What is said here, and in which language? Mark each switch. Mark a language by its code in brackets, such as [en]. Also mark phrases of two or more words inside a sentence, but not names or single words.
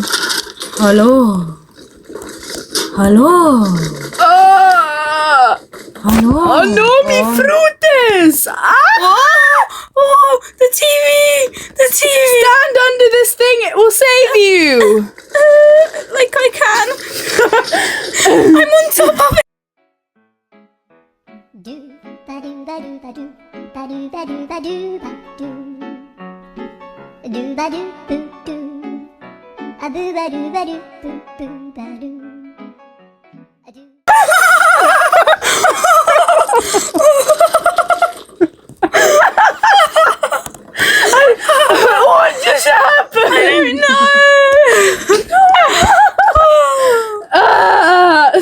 [en] Hello. Hello. Oh no, me fruites! Oh, the TV. Stand under this thing, it will save you. Like I can. I'm on top of it. Do ba do ba do ba do ba do ba do ba do ba do do ba do boo do a boo ba do ba do boo boo ba do a do. What just happened? I don't know.